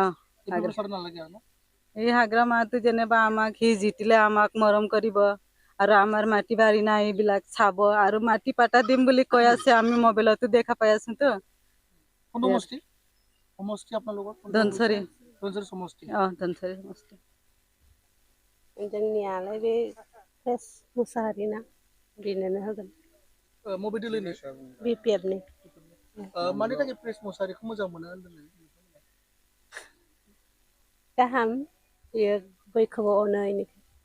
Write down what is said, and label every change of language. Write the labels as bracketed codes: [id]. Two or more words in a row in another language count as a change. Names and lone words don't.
[as] এই হাগ্ৰামাটো যেনিবা আমাক সি জিতিলে আমাক মৰম কৰিব আৰু আমাৰ মাটি বাৰী নাই এইবিলাক চাব আৰু মাটি পাটা দিম বুলি কৈ আছে আমি মোবাইলতো দেখা পাই আছো তো ধনসৰি সমষ্টি [brx] जोंनियालाय बे प्रेस मुसाहारि ना बेनोनो होगोन BPF नि मानि थाखाय प्रेस मुसाहारिखौ मोजां मोनो होनदों गाहाम बेयो बयखौबो अनो